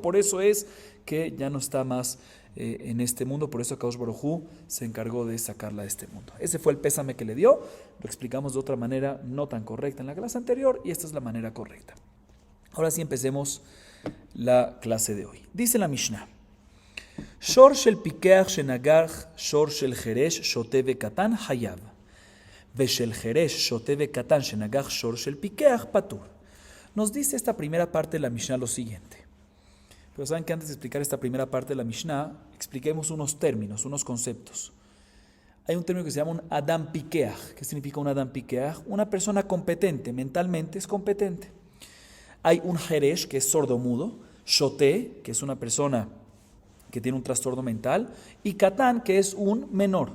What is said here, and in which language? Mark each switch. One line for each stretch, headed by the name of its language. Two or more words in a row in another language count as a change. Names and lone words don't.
Spanish: Por eso es que ya no está más en este mundo, por eso
Hebrew: הקדוש ברוך הוא
Spanish: se encargó de sacarla de este mundo. Ese fue el pésame que le dio, lo explicamos de otra manera no tan correcta en la clase anterior y esta es la manera correcta. Ahora sí empecemos la clase de hoy. Dice la
Hebrew: Mishnah, שור של פקח שנגח שור של חרש שוטה וקטן חייב ושל חרש שוטה וקטן שנגח שור של פקח פטור.
Spanish: Nos dice esta primera parte de la Mishnah lo siguiente. Pero saben que antes de explicar esta primera parte de la Mishnah, expliquemos unos términos, unos conceptos. Hay un término que se llama un
Hebrew: אדם פקח.
Spanish: ¿Qué significa un
Hebrew: אדם פקח?
Spanish: Una persona competente, mentalmente es competente. Hay un Jeresh, que es sordomudo, Shoté, que es una persona que tiene un trastorno mental, y Katán, que es un menor.